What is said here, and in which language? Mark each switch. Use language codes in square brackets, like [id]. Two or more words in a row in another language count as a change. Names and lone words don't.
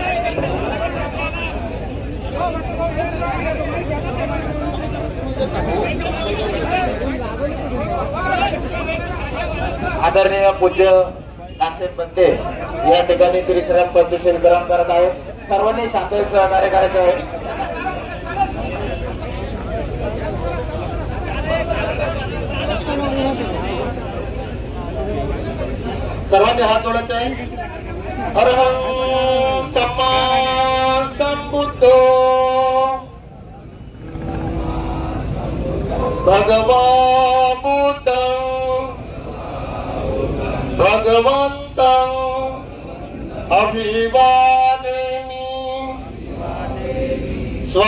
[mr] आदरणीय पूज्य नासेब बनते या ठिकाणी त्रिश्रम पंचशील ग्रहण करत आहेत. सर्वांनी शांततेत सहकार्य करायचे आहे. सर्वांनी हात जोडायचे आहे. [pi] अरहं सम्मा संबुद्धो भगवान बुद्ध भगवंतं अभिवादेमि स्व.